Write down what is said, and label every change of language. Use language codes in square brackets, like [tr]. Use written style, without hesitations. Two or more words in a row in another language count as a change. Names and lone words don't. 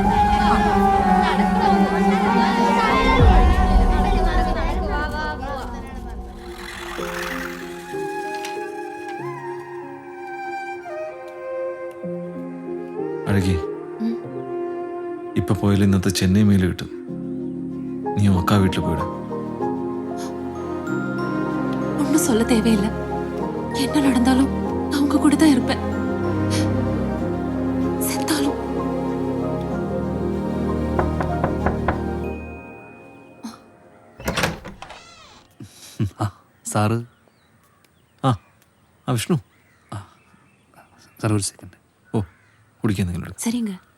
[ml] അഴകി, ഇപ്പൊ പോയാലും ഇന്നത്തെ ചെന്നൈ മെയിൽ കിട്ടും. നീ ഒക്കാ വീട്ടിൽ പോയിട. [ta] ஒன்னும் சொல்ல தேவையில்லை. என்ன நடந்தாலும் நான் உங்க கூட தான் இருப்பேன். செத்தாலும். [ml] സാറ് ആ വിഷ്ണു, സാർ ഒരു സെക്കൻഡ്. ഓ കുടിക്കാൻ നിങ്ങളുടെ [ta] சரிங்க.